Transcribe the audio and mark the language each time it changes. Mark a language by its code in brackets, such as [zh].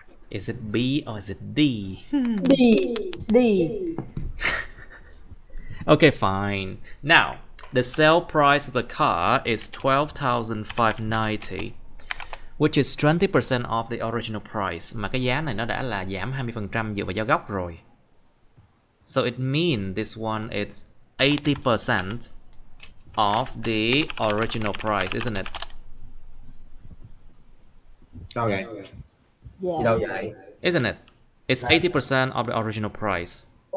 [en] Is it B or is it D? D. D. Okay, fine. Now, the sale price of the car is 12,590, which is 20% off the original price. [vi] Mà cái giá này nó đã là giảm 20% dựa vào giá gốc rồi. [en] So it means this one is 80% of the original price, isn't it? [vi] Đâu vậy? [en] Yeah. [vi] Đâu vậy? [en] Isn't it? It's 80% of the original price.